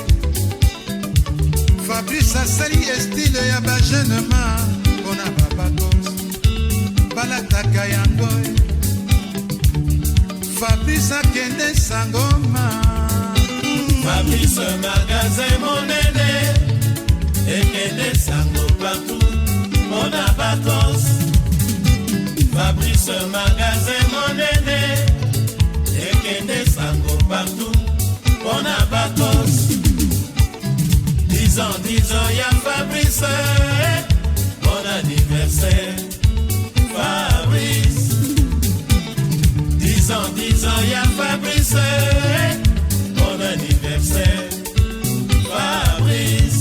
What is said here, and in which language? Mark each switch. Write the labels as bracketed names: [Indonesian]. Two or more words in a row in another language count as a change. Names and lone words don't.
[Lingala] Fabrice asali estile ya bajeune ma, mpona babakosi balataka yango. Fabrice akende sango ma. Fabrice magasin monene, ekende sango partout, [French] on a vacances. [Lingala] Fabrice magasin monene, ekende sango partout, [French] on a vacances. 10 ans, y'a Fabrice, bon anniversaire, Fabrice. 10 ans, y'a Fabrice. Bon anniversaire, Fabrice.